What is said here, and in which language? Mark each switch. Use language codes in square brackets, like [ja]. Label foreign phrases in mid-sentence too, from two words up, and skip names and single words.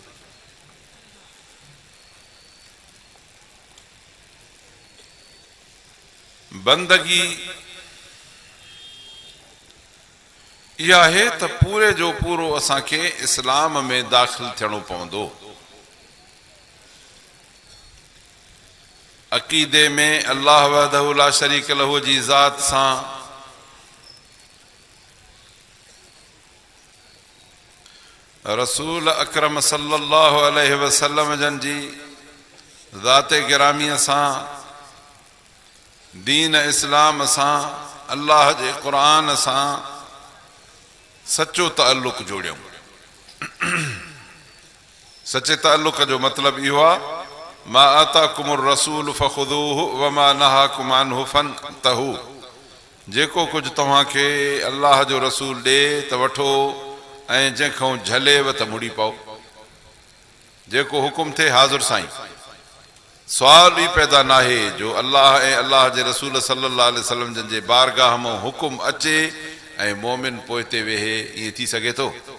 [sd] बंदगी इहा आहे त पूरे जो पूरो असांखे इस्लाम में दाख़िल थियणो पवंदो। अक़ीदे में [ar] الله وحده لا شريك له [sd] जी ज़ात सां रसूल अकरम [ar] صلى الله عليه وسلم [sd] जन जी ज़ाते गिरामीअ सां, दीन इस्लाम सां, अल्लाह जे क़ुरान सां सच्चो ताल्लुक़ जोड़ियूं। सचे ताल्लुक़ जो मतिलबु इहो आहे, [ar] ما آتاكم الرسول فخذوه وما نهاكم عنه فانتهوا. [sd] जेको कुझु तव्हांखे अल्लाह जो रसूल ॾे त वठो ऐं जंहिंखां झलेव त मुड़ी पओ, जेको हुकुम थे हाज़ुर साईं। सुवाल बि पैदा नाहे जो अल्लाह ऐं अल्लाह जे रसूल [ar] صلى الله عليه وسلم [sd] जन जे बारगाह मां हुकुम अचे ऐं मोमिन पोइ ते वेहे, ईअं थी सघे थो?